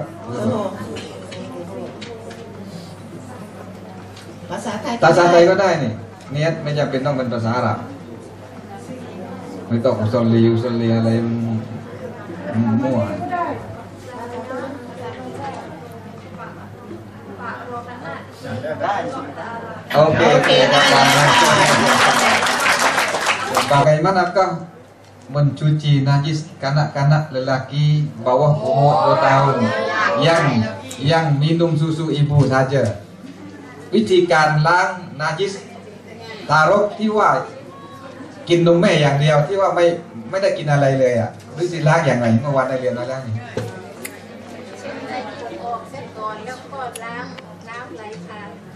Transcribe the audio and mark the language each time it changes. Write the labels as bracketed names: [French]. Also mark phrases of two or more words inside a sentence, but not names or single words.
[Thai] โอ้โหภาษาไทย ภาษาไทยก็ได้นี่เนียตไม่จำเป็นต้องเป็นภาษาอาหรับไม่ต้องอุซอลีอะไรมั่ว ได้ [Malay] Oke, bagaimanakah mencuci najis kanak-kanak lelaki bawah umur 2 tahun yang minum susu ibu saja [Thai] วิธีการล้างนาจิสทารกที่ว่ากินนมแม่อย่างเดียวที่ว่าไม่ได้กินอะไรเลยอ่ะวิธีล้างอย่างไรเมื่อวานได้เรียนมาแล้วนี่ เช็ดในขวดออกเสร็จก่อนแล้วก็ล้างน้ำไหลผ่าน